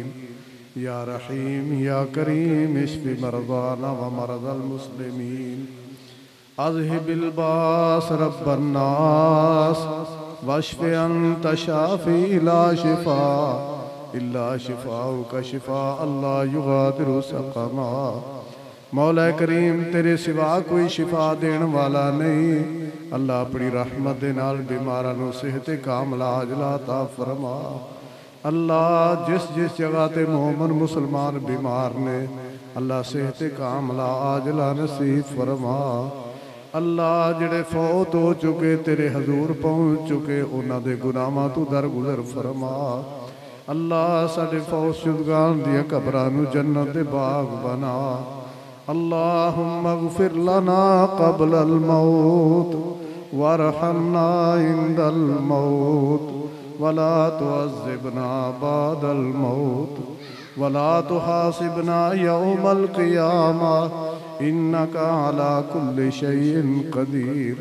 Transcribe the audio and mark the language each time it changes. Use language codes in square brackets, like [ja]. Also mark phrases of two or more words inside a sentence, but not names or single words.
[ar] يا رحيم يا كريم اشف مرضانا و مرضى المسلمين. أذهب البأس رب الناس و اشف أنت الشافي لا شفاء إلا شفاؤك شفاء لا يغادر سقما. [ur] مولا کریم تیرے سوا کوئی شفا دینے والا نہیں. [pa] اللہ اپنی رحمت دے نال بیماراں نوں صحت کاملہ عاجلہ عطا فرما. اللہ جس جس جگہ تے مومن مسلمان بیمار نے اللہ صحت کاملہ عاجلہ نصیب فرما. اللہ جیہڑے فوت ہو چکے تیرے حضور پہنچ چکے اونہاں دے گناہاں توں درگزر فرما. اللہ ساڈے فوت شدگان دیاں قبراں نوں جنت دے باغ بنا. [ar] اللهم اغفر لنا قبل الموت و ارحمنا عند الموت و لا تعذبنا بعد الموت و لا تحاسبنا يوم القيامة إنك على كل شيء قدير.